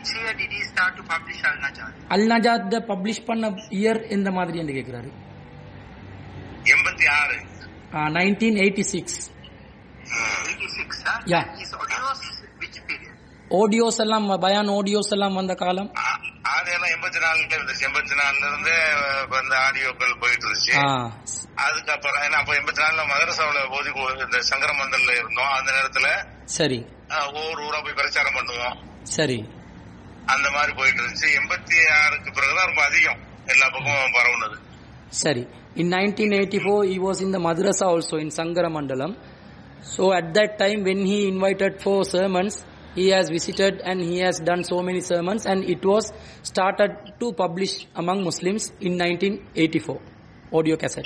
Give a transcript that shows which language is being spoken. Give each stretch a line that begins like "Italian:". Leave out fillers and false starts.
English: which year did he start to publish Al-Najat?
Tamil: Al-Najat publish பண்ண year எந்த மாதிரி என்று கேக்குறாரு.
English: 86. 1986. 86, huh? Yeah. His audios, which period?
Tamil: Audios எல்லாம் பயான் audios எல்லாம் வந்த காலம். அதெல்லாம் 84 இருந்துச்சு. 84ல இருந்து அந்த ஆடியோக்கள் போயிட்டு இருந்துச்சு. அதுக்கப்புறம் ஏன்னா அப்ப 84ல மதரசாவுல போதி இந்த சங்கரமண்டல்ல இருந்தோம். அந்த நேரத்துல சரி ஒவ்வொரு ஊரா போய் பிரச்சாரம் பண்ணுவோம். சரி அந்த மாதிரி போயிட்டு இருந்துச்சு. 86க்கு பிறகுதான் ரொம்ப அதிகம் எல்லா பக்கமும் பரவுனது. சரி.
English: In 1984 he was in the madrasa also in Sangaramandalam. So at that time when he invited for sermons, he has visited and he has done so many sermons, and it was started to publish among Muslims in 1984 audio cassettes.